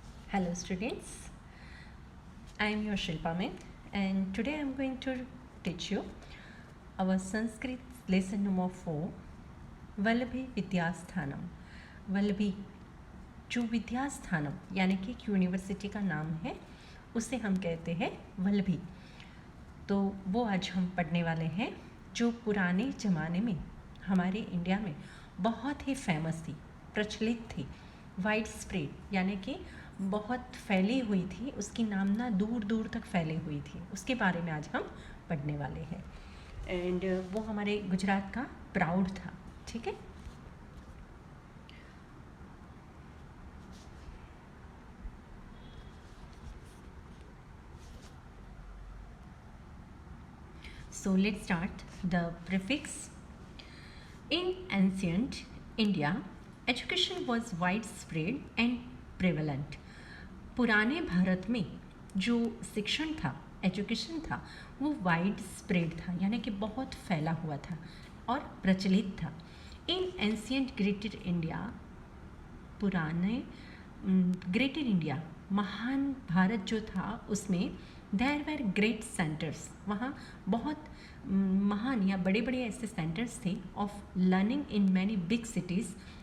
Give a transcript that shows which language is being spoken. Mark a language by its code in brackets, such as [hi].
[en] Hello students, I am your Shilpa Mehta and today I am going to teach you our Sanskrit lesson number 4, Vallabhi Vidyasthanam. [hi] Vallabhi जो विद्यास्थानम यानी कि एक university का नाम है उसे हम कहते हैं वल्लभी। तो वो आज हम पढ़ने वाले हैं जो पुराने ज़माने में हमारे इंडिया में बहुत ही फेमस थी, प्रचलित थी, वाइड स्प्रेड यानी कि बहुत फैली हुई थी, उसकी नामना दूर दूर तक फैली हुई थी। उसके बारे में आज हम पढ़ने वाले हैं एंड वो हमारे गुजरात का प्राउड था। ठीक है, [en] so let's start the prefix. In ancient India, education was widespread and prevalent. [hi] पुराने भारत में जो शिक्षण था, एजुकेशन था, वो वाइड स्प्रेड था यानी कि बहुत फैला हुआ था और प्रचलित था। [en] in ancient Greater India, [hi] पुराने ग्रेटर इंडिया, महान भारत जो था उसमें [en] there were great centres, [hi] वहाँ बहुत महान या बड़े बड़े ऐसे सेंटर्स थे [en] Of learning in many big cities.